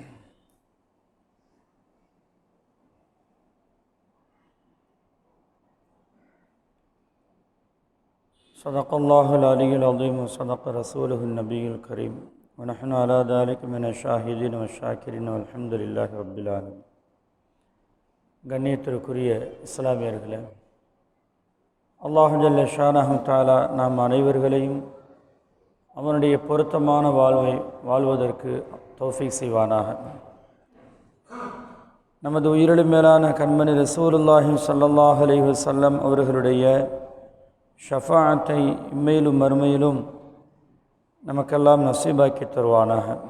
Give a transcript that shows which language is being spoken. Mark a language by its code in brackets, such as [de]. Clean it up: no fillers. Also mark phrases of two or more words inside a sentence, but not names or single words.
[ar] صدق الله العلي العظيم وصدق رسوله النبي الكريم ونحن على ذلك من الشاهدين والشاكرين والحمد لله رب العالمين. [ta] கண்ணியத்திற்குரிய இஸ்லாமியர்களே, [ar] الله جل شأنه تعالى [ta] நாம் அனைவர்களையும் அவனுடைய பொருத்தமான வாழ்வை வாழ்வதற்கு தௌஃபீக் செய்வானாக. நமது உயிரிலும் மேலான கண்மணி [ar] رسول الله صلى الله عليه وسلم [ta] அவர்களுடைய ஷஃபாஅத்தை இம்மையிலும் மறுமையிலும் நமக்கெல்லாம் நசீபாக்கி தருவானாக.